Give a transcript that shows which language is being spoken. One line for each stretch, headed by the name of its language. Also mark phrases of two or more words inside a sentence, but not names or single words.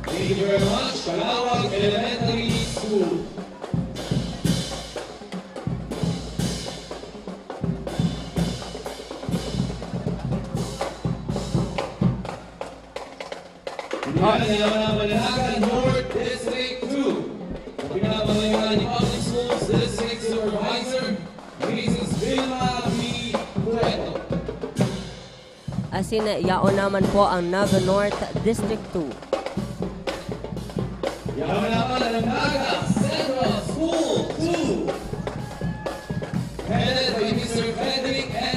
English: Thank you very much.
Bikol: Calawag Elementary School. Pinapangalanan North District 2. Pinapangalanan ni Public Schools District Supervisor, Mrs. Vilma B. Cueto. Asin yaon naman po ang Naga North District 2. Yaon naman ang Naga Central School 2.
English: Headed by Mr. Frederick N.